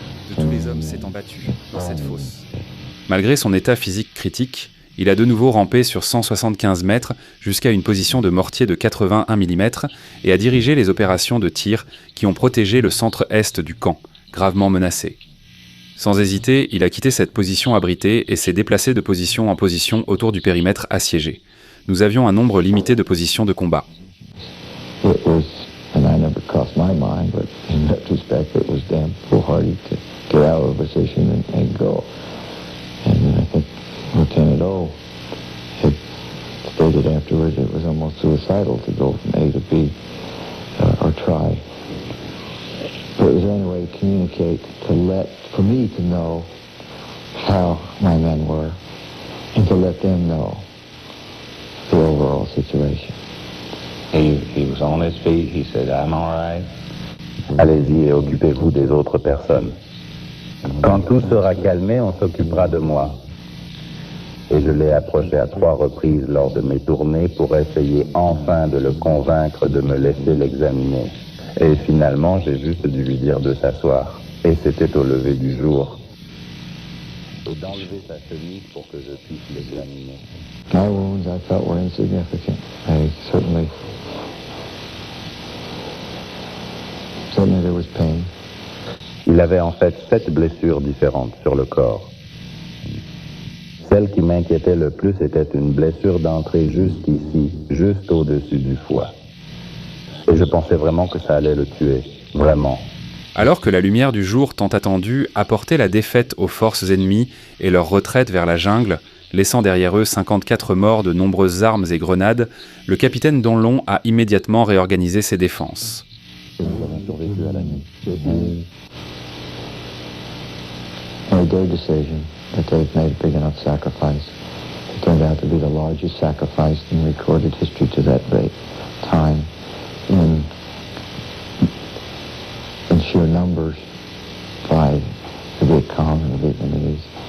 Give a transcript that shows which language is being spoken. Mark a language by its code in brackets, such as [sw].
[fr] De tous les hommes s'étant battus dans cette fosse. Malgré son état physique critique, il a de nouveau rampé sur 175 mètres jusqu'à une position de mortier de 81 mm et a dirigé les opérations de tir qui ont protégé le centre-est du camp, gravement menacé. Sans hésiter, il a quitté cette position abritée et s'est déplacé de position en position autour du périmètre assiégé. Nous avions un nombre limité de positions de combat. [en] It was, and I never crossed my mind, but in retrospect, it was damn foolhardy to get out of a position and go. And I think Lieutenant O had stated afterwards it was almost suicidal to go from A to B or try. But it was the only way to communicate, for me to know how my men were, and to let them know the overall situation. He was on his feet, he said, I'm all right. [fr] Allez-y et occupez-vous des autres personnes. Quand tout sera calmé, on s'occupera de moi. Et je l'ai approché à 3 reprises lors de mes tournées pour essayer enfin de le convaincre de me laisser l'examiner. Et finalement, j'ai juste dû lui dire de s'asseoir. Et c'était au lever du jour. Et d'enlever sa chemise pour que je puisse l'examiner. [en] My wounds, I felt, were insignificant. Certainly there was pain. [fr] Il avait en fait 7 blessures différentes sur le corps. Celle qui m'inquiétait le plus était une blessure d'entrée juste ici, juste au-dessus du foie. Et je pensais vraiment que ça allait le tuer, vraiment. Alors que la lumière du jour tant attendue apportait la défaite aux forces ennemies et leur retraite vers la jungle, laissant derrière eux 54 morts de nombreuses armes et grenades, le capitaine Donlon a immédiatement réorganisé ses défenses. Et nous avons survécu à la nuit. [en] Made their decision that they've made a big enough sacrifice. It turned out to be the largest sacrifice in recorded history to that time in sheer numbers by the Viet Cong and the Vietnamese.